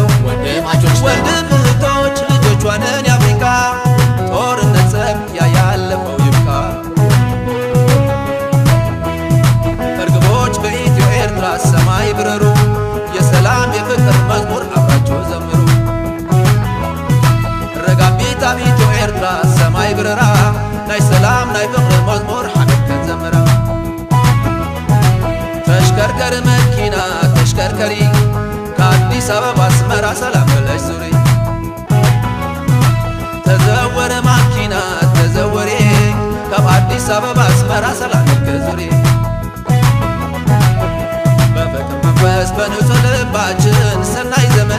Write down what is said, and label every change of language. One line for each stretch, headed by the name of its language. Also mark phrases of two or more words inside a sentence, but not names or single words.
Amharic: ወንድማቾች ነው ወንድም እህቶች ልጆቿንን የአፍሪካ ጦርነት ጸብ ያያለፈው ይብቃ እርግቦች በኢትዮ ኤርትራ ሰማይ ብረሩ የሰላም የፍቅር መዝሙር አብራቸው ዘምሩ
Tigrinya: ረጋቢት ኣብ ኢትዮ ኤርትራ ሰማይ ብረራ ናይ ሰላም ናይ ፍቅሪ መዝሙር ሓቢብከን ዘምራ
Amharic: ተሽከርከሪ መኪና ተሽከርከሪ ከአዲስ አበባ አስመራ ሰላም ብለሽ ዙሪ
Tigrinya: ተዘወረ ማኪና ተዘወሬ ካብ አዲስ አበባ አስመራ
Amharic: ሰላም ብለሽ ዙሪ በፍቅር መንፈስ በንጹህ ልባችን
Tigrinya: ሰናይ ዘመን